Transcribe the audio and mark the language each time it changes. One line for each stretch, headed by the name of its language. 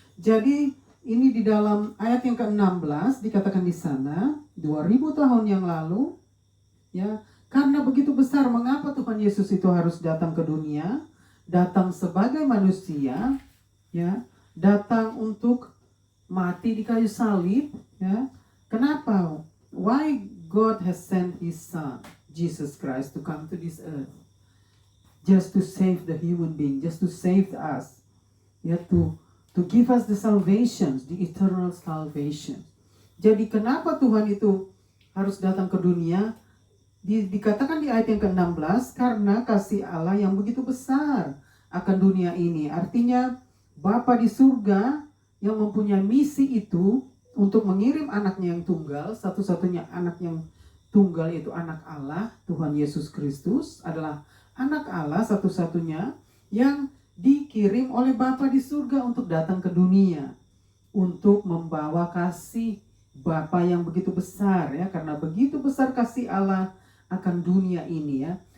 Indonesian: Jadi ini di dalam ayat yang ke-16 dikatakan di sana 2000 tahun yang lalu, ya, karena begitu besar mengapa Tuhan Yesus itu harus datang ke dunia, datang sebagai manusia, ya, datang untuk mati di kayu salib, ya. Kenapa?
English: Why God has sent his son Jesus Christ to come to this earth? Just to save the human being, just to save us, ya, to give us the salvation, the eternal salvation.
Indonesian: Jadi kenapa Tuhan itu harus datang ke dunia? Dikatakan di ayat yang ke-16, karena kasih Allah yang begitu besar akan dunia ini. Artinya Bapa di surga yang mempunyai misi itu untuk mengirim anaknya yang tunggal, satu-satunya anak yang tunggal yaitu anak Allah, Tuhan Yesus Kristus adalah anak Allah satu-satunya yang dikirim oleh Bapa di surga untuk datang ke dunia, untuk membawa kasih Bapa yang begitu besar, ya, karena begitu besar kasih Allah akan dunia ini, ya.